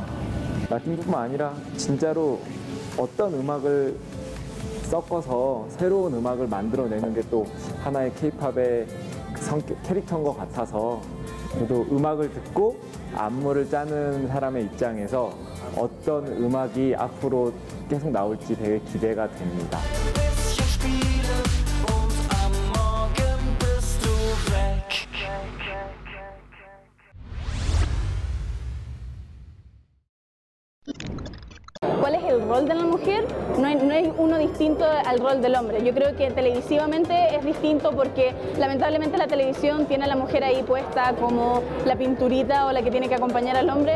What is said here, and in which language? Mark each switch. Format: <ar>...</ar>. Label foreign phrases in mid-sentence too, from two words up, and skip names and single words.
<ko>라틴뿐만 아니라 진짜로 어떤 음악을 섞어서 새로운 음악을 만들어내는 게 또 하나의 K-팝의 캐릭터인 것 같아서 그래도 음악을 듣고 안무를 짜는 사람의 입장에서 어떤 음악이 앞으로 계속 나올지 되게 기대가 됩니다.</ko> <es>¿Cuál es el rol de la mujer? No es uno distinto al rol del hombre. Yo creo que televisivamente es distinto porque lamentablemente la televisión tiene a la mujer ahí puesta como la pinturita o la que tiene que acompañar al hombre.</es>